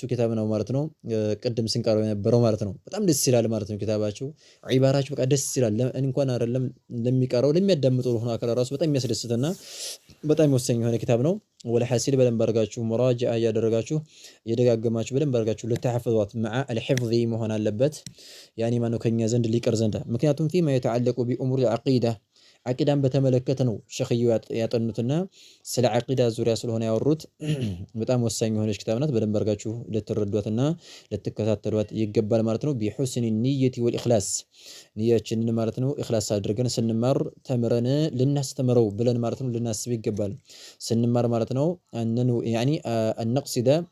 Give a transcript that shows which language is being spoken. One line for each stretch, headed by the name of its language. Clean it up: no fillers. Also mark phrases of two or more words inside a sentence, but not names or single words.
Amharic: ኪታብ ነው ማለት ነው። ቅድም ስንቀረው የነበረው ማለት ነው። በጣም ደስ ይላል ማለት ነው ኪታባቸው ዒባራቸው በቃ ደስ ይላል። እንኳን አይደለም ለሚቀራው ለሚያዳምጠው ሆኖ አካል ራሱ በጣም የሚያስደስትና በጣም ወሳኝ የሆነ ኪታብ ነው።
Arabic: والحاصل
Amharic: በደንብ አድርጋችሁ ሙራጃዓ ያደረጋችሁ የደጋገማችሁ በደንብ አድርጋችሁ ለተሐፈዟት مع الحفظ መሆን አለበት። ያኒ ማነው ከኛ ዘንድ ሊቀር ዘንድ ምክንያቱም
Arabic: فيما يتعلق بأمور العقيدة
Amharic: አቂዳን በተመለከተ ነው ሸኽዩ ያጠኑትና ስለ አቂዳ ዙሪያ ስለሆነ ያወሩት በጣም ወሳኝ የሆነች ኪታብ ናት። በደንብ አድርጋችሁ ልትረዷትና ልትከታተሏት ይገባል ማለት ነው።
Arabic: بحسن النية والإخلاص
Amharic: ንያችንን ማለት ነው ኢኽላስ አድርገን ስንማር ተምረን ልናስተምረው ብለን ማለት ነው ልናስብ ይገባል። ስንማር ማለት ነው አነኑ ያኒ አንቅሲደ